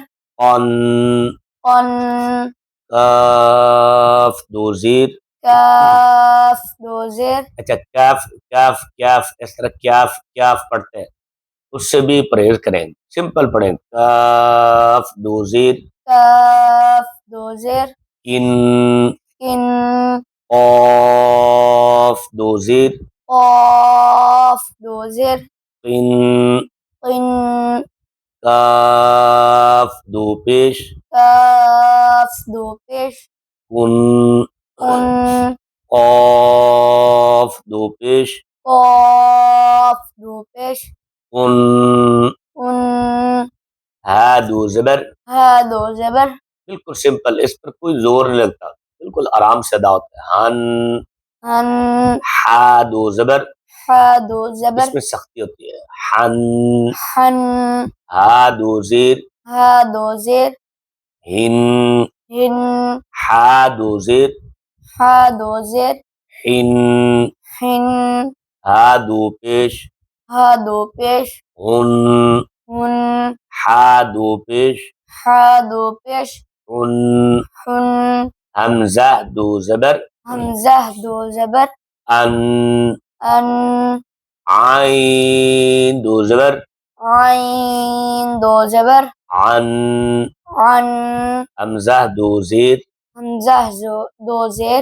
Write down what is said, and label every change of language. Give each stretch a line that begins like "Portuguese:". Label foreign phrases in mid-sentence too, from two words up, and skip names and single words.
Urdu: قن قن کاف دو زیر کاف دو زیر اچھا کاف کاف کاف اس طرح کاف کاف پڑھتے ہیں اس سے بھی پرہیز کریں سمپل پڑھیں کاف دو زیر کاف دو زیر کن کن قاف دو زیر قاف دو زیر قن قن کاف دو پیش کاف دو پیش کن کن قاف دو پیش قاف دو پیش کن کن ہا دو زبر ہا دو زبر بالکل سمپل اس پر کوئی زور نہیں لگتا بالکل آرام سے ادا ہوتا ہے ہن ہن ہا دو زبر ہا دو زبر اس میں سختی ہوتی ہے ہن ہن ہا دو زیر ہا دو زیر ہن ہن ہا دو زیر ہا دو زیر ہن ہن ہا دو پیش ہا دو پیش ہن ہن ہا دو پیش ہا دو پیش ہن ہن حمزہ دو زبر حمزہ دو زبر ان ان عین دو زبر عین دو زبر عن عن حمزہ دو زیر حمزہ دو زیر